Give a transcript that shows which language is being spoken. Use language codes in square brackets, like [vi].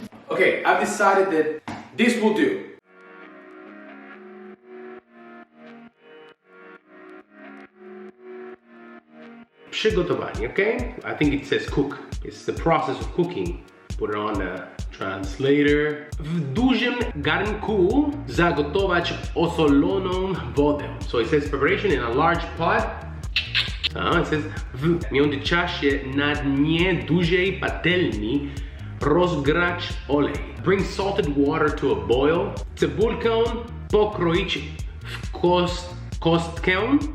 [en] Okay, I've decided that this will do. Przygotowanie, okay? I think it says cook. It's the process of cooking. Put it on the translator. [pl] W dużym garnku zagotować osoloną wodę. [en] So it says preparation in a large pot. It says [pl] w międzyczasie na dnie dużej patelni rozgrać olej. [en] Bring salted water to a boil. [pl] Cebulkę pokroić w kostkę.